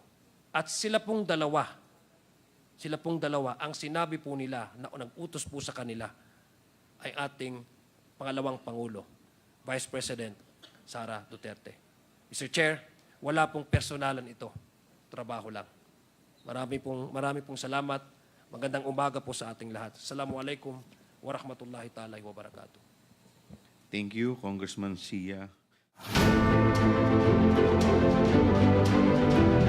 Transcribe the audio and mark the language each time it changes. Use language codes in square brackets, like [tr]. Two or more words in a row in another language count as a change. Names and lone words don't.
[tl] At sila pong dalawa, ang sinabi po nila na nag-utos po sa kanila ay ating pangalawang Pangulo, Vice President Sara Duterte. Mr. Chair, wala pong personalan ito. Trabaho lang. Marami pong salamat. Magandang umaga po sa ating lahat. [ar] السلام عليكم ورحمة الله تعالى وبركاته. [en] Thank you, Congressman Sia.